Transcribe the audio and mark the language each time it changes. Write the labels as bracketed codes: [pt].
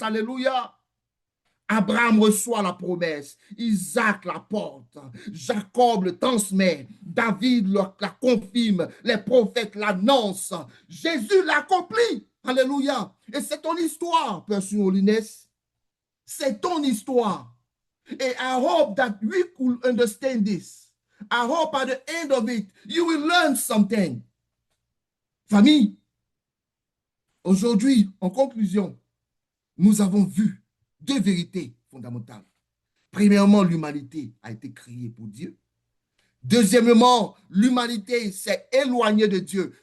[fr] Alléluia. Abraham reçoit la promesse, Isaac la porte, Jacob le transmet, David la confirme, les prophètes l'annoncent, Jésus l'accomplit. Alléluia. Et c'est ton histoire, Person Holiness. C'est ton histoire. Et [en] I hope that we could understand this. I hope at the end of it, you will learn something. [fr] Famille, aujourd'hui, en conclusion, nous avons vu deux vérités fondamentales. Premièrement, l'humanité a été créée pour Dieu. Deuxièmement, l'humanité s'est éloignée de Dieu.